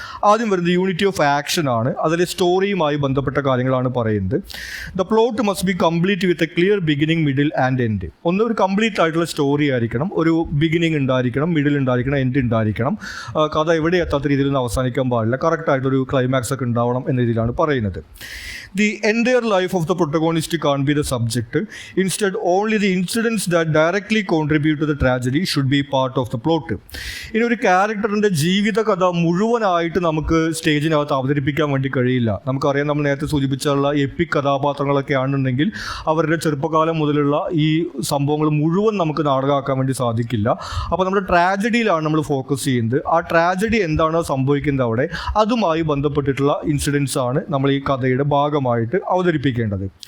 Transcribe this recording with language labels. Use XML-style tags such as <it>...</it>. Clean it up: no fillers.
<ml>ആദ്യം വരുന്നത് unity of action ആണ്. അതിലെ സ്റ്റോറിയുമായി ബന്ധപ്പെട്ട കാര്യങ്ങളാണ് പറയുന്നത്.</ml> <en>The plot must be complete with a clear beginning, middle and end.</en> <ml>ഒന്ന് ഒരു കംപ്ലീറ്റ് ആയിട്ടുള്ള സ്റ്റോറി ആയിരിക്കണം, ഒരു ബിഗിനിങ് ഉണ്ടായിരിക്കണം, മിഡിൽ ഉണ്ടായിരിക്കണം, എൻഡ് ഉണ്ടായിരിക്കണം. കഥ എവിടെ എത്താത്ത രീതിയിലൊന്നും അവസാനിക്കാൻ പാടില്ല, കറക്റ്റായിട്ടൊരു ക്ലൈമാക്സ് ഒക്കെ ഉണ്ടാവണം എന്ന രീതിയിലാണ് പറയുന്നത്.</ml> <en>The entire life of the protagonist can't be the subject. Instead, only the incidents that directly contribute to the tragedy should be part of the plot.</en> <ml>ഇനി ഒരു ക്യാരക്ടറിൻ്റെ ജീവിത കഥ മുഴുവനായിട്ട് നമുക്ക് സ്റ്റേജിനകത്ത് അവതരിപ്പിക്കാൻ വേണ്ടി കഴിയില്ല. നമുക്കറിയാം, നമ്മൾ നേരത്തെ സൂചിപ്പിച്ചുള്ള എപ്പിക് കഥാപാത്രങ്ങളൊക്കെ ആണെന്നുണ്ടെങ്കിൽ അവരുടെ ചെറുപ്പകാലം മുതലുള്ള ഈ സംഭവങ്ങൾ മുഴുവൻ നമുക്ക് നാടകമാക്കാൻ വേണ്ടി സാധിക്കില്ല. അപ്പോൾ നമ്മുടെ ട്രാജഡിയിലാണ് നമ്മൾ ഫോക്കസ് ചെയ്യുന്നത്. ആ ട്രാജഡി എന്താണോ സംഭവിക്കുന്നത് അവിടെ, അതുമായി ബന്ധപ്പെട്ടിട്ടുള്ള ഇൻസിഡൻസ് ആണ് നമ്മൾ ഈ കഥയുടെ ഭാഗമായിട്ട് അവതരിപ്പിക്കേണ്ടത്.</ml>